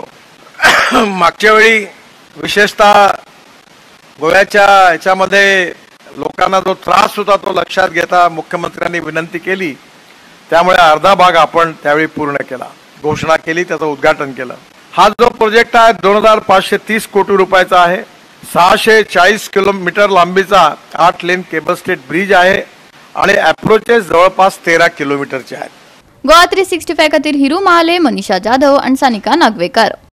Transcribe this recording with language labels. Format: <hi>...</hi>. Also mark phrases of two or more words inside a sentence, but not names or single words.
<mr>मागच्या वेळी विशेषतः गोव्याच्या याच्यामध्ये लोकांना जो त्रास होता तो लक्षात घेता मुख्यमंत्र्यांनी विनंती केली, त्यामुळे अर्धा भाग आपण त्यावेळी पूर्ण केला, घोषणा केली, त्याचं उद्घाटन केलं। हा जो प्रोजेक्ट आहे 2,530 कोटी रुपयाचा आहे, 640 किलोमीटर लांबीचा 8 लेन</mr> <en>cable stayed bridge</en> <mr>आहे आणि अप्रोचेस जवळपास 13 किलोमीटरचे आहेत।</mr> <kok>गोवा 365 खातीर हिरू महाले, मनीषा जाधव आणि सानिका नागवेकर।</kok>